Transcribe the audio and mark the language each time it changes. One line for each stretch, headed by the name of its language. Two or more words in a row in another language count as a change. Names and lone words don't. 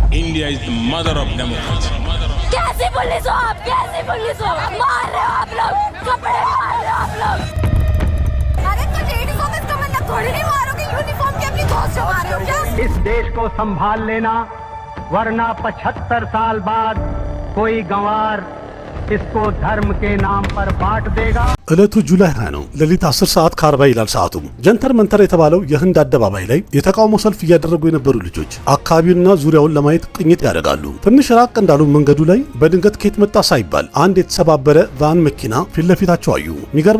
English: India is the mother of democracy.
Hindi: कैसी पुलिस हो आप? कैसी पुलिस हो? मार रहे हो आप लोग, कपड़े मार रहे हो आप लोग। अरे तो लेडीज को इसका मतलब थोड़ी नहीं मारोगे, यूनिफॉर्म के अपनी दोस्त से मार रहे हो क्या? इस देश को संभाल लेना, वरना 75 साल बाद कोई गंवार इसको धर्म के नाम पर बांट देगा።
Amharic: እለቱ ጁላይ 20 ነው። ሌሊት 10 ሰዓት ከ40 ይላል ሰዓቱ። ጀንተር መንተር የተባለው የህንድ አደባባይ ላይ የተቃውሞ ሰልፍ እያደረጉ የነበሩ ልጆች አካባቢውንና ዙሪያውን ለማየት ቅኝት ያደርጋሉ። ትንሽ ራቅ እንዳሉ መንገዱ ላይ በድንገት ከየት መጣ ሳይባል አንድ የተሰባበረ ቫን መኪና ፊት ለፊታቸው አዩ። የሚገርመው